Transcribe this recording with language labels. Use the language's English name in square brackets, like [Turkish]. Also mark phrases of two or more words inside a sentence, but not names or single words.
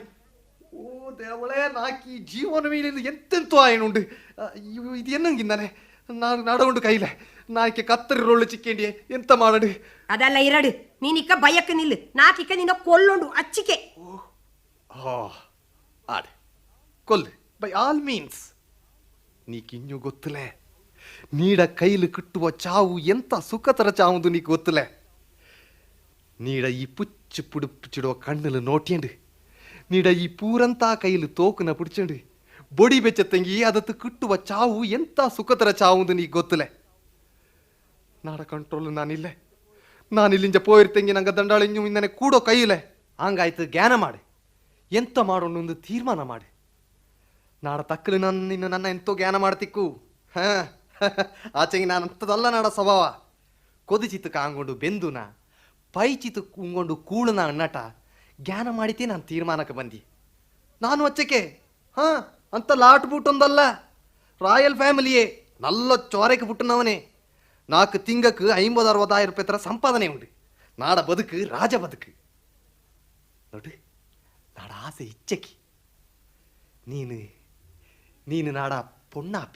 [Kodava] ಓ ದೇವಳೇ ನಾಕಿ ಜೀವನ ಮೇಲೆ ಎಂತೆಂತೋ ಆಯನುಂಡು. ಇದು ಎನ್ನಂಗಿಂದಾನೆ ನಾನು ನಡಗೊಂಡು ಕೈಲೆ ನಾಕೆ ಕತ್ತರಿ ರೊಳ್ಳು ಚಿಕ್ಕೇಂಡಿ ಎಂತ ಮಾಡಡು. ಅದೆಲ್ಲ ಇರಡು, ನೀನಿಕ್ಕ ಬಯಕ್ಕೆ ನಿಲ್ಲು, ನಾಕಿಕ್ಕ ನಿನ್ನ ಕೊಲ್ಲೊಂಡು ಅಚ್ಚಿಕೆ. ಆಡು ಕೊಲ್ಲು [English] by all means. [Kodava] ನೀಕಿನ್ನೂ ಗೊತ್ತಲೇ ನೀಡ ಕೈಲು ಕಿಟ್ಟುವ ಚಾವು ಎಂತ ಸುಖತರ ಚಾವುದು ನೀಕು ಗೊತ್ತಲೇ. ನೀಡ ಈ ಪುಚ್ಚು ಪುಡಿಪಿಡಿಡುವ ಕಣ್ಣಲು ನೋಟಿಯಂಡು, ನೀಡ ಈ ಪೂರಂತ ಕೈಲು ತೋಕುನ ಪುಡಿಚಂಡು ಬೊಡಿ ಬೆಚ್ಚ ತಂಗಿ ಅದತ್ತು ಕಿಟ್ಟುವ ಚಾವು ಎಂತ ಸುಖತರ ಚಾವುದು ನೀಕು ಗೊತ್ತಲೇ. ನಾಡ ಕಂಟ್ರೋಲ್ ನಾನಿಲ್ಲಿಂದ ಪೋಯಿರ್ತಂಗಿ ನಂಗೆ ದಂಡಾಳಿಂಜು ಇಂದನೆ ಕೂಡೋ ಕೈಯಿಲೆ. ಹಂಗಾಯ್ತು ಜ್ಞಾನ ಮಾಡಿ ಎಂತ ಮಾಡೋಣೊಂದು ತೀರ್ಮಾನ ಮಾಡಿ. ನಾಡ ತಕ್ಕಲು ನನ್ನ ಎಂತೋ ಜ್ಞಾನ ಮಾಡ್ತಿಕ್ಕು. ಆಚೆಗೆ ನಾನು ಅಂಥದ್ದಲ್ಲ ನಾಡ ಸ್ವಭಾವ. ಕೊದಿಚಿತ್ತು ಕಾಂಗೊಂಡು ಬೆಂದುನ ಪೈಚಿತ್ತು ಕುಂಗೊಂಡು ಕೂಳನ ನಟ ಜ್ಞಾನ ಮಾಡಿತೇ ನಾನು ತೀರ್ಮಾನಕ್ಕೆ ಬಂದಿ. ನಾನು ಅಚ್ಚಕ್ಕೆ ಅಂತ ಲಾಟ್ ಬುಟ್ಟೊಂದಲ್ಲ, [English] royal familiye [Kodava] ನಲ್ಲ ಚೋರೆಗೆ ಬಿಟ್ಟನವನೇ. 4 ತಿಂಗಕ್ಕೆ 50-60,000 ರೂಪಾಯಿ ತರ ಸಂಪಾದನೆ ಉಂಟು. ನಾಡ ಬದುಕು ರಾಜ ಬದುಕು ನೋಡು. ನಾಡ ಆಸೆ ಇಚ್ಚಕಿ ನೀನು ನಾಡ ಪೊಣ್ಣಾಪ್ಯ